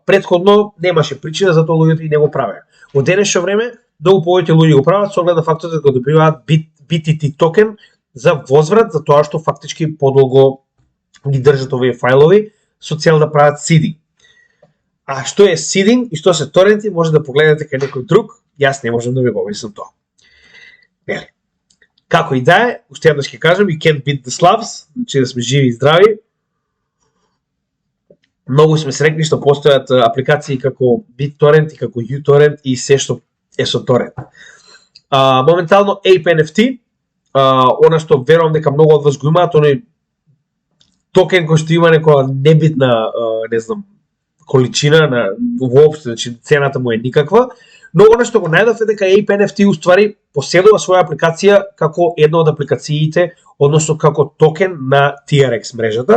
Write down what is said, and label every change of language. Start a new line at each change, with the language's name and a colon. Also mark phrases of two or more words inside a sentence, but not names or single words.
Macedonian: Претходно немаше причина, затоа луѓето и не го правеа. Од денешно време, многу повеќе луѓе го прават со оглед на фактот дека добиваат BTT токен за возврат, за тоа што фактички подолго ги држат овие фајлови со цел да прават seeding. А што е seeding и што се торенти, може да погледнете кај некој друг, јас не можам да ви го објаснам тоа. Нели? Како и да е, уште еднаш ќе кажам,
English: you can't beat the Slavs,
Macedonian: значи да сме живи и здрави. Многу сме среќни што постојат апликации како BitTorrent и како uTorrent и се што е со торент. Моментално Ape NFT, она што верувам дека многу од вас го имаат, оној токен кој што има некоја небитна, не знам, количина воопшто, значи цената му е никаква, но она што го најдов е дека Ape NFT уствари поседува своја апликација како една од апликациите, односно како токен на TRX мрежата.